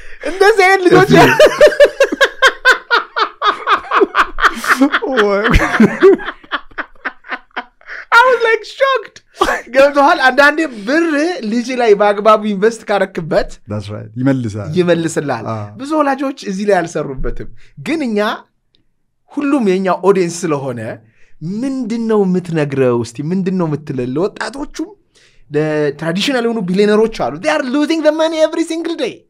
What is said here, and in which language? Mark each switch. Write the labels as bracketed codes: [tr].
[am] እንደዚህ አይነት ልጆች [en] I was like shocked [am] ገብቶሃል አንዳንዴ ብር ልጅ ላይ በአግባቡ ኢንቨስት ካረክበት [en] that's right [am] ይመልሳል ብዙ ወላጆች እዚህ ላይ አልሰሩበትም ግን እኛ ሁሉም የኛ ኦዲየንስ ስለሆነ ምንድነው የምትነግረው እስቲ ምንድነው የምትለው ወጣቶቹም ትራዲሽናል የሆኑ ቢሊየነሮች አሉ [en] they are losing the money every single day